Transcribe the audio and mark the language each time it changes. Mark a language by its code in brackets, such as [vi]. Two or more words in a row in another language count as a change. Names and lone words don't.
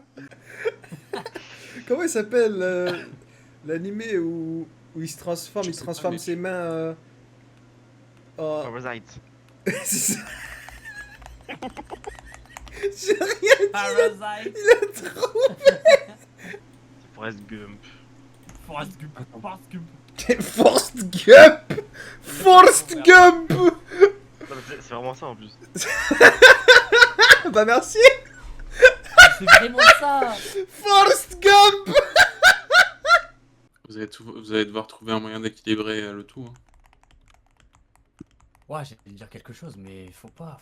[fr] Comment il s'appelle l'animé où il se transforme, Je il sais transforme pas, mec. ses mains en... Parasite. C'est ça. J'ai rien dit, Parasite. il a trop... Forrest Gump. Forrest Gump. Forrest Gump. Forrest Gump. Forrest Gump. Non, mais c'est vraiment ça en plus. Bah merci. C'est vraiment ça. Forrest Gump. Vous allez devoir trouver un moyen d'équilibrer le tout. Hein. Ouais, j'allais dire quelque chose, mais faut pas.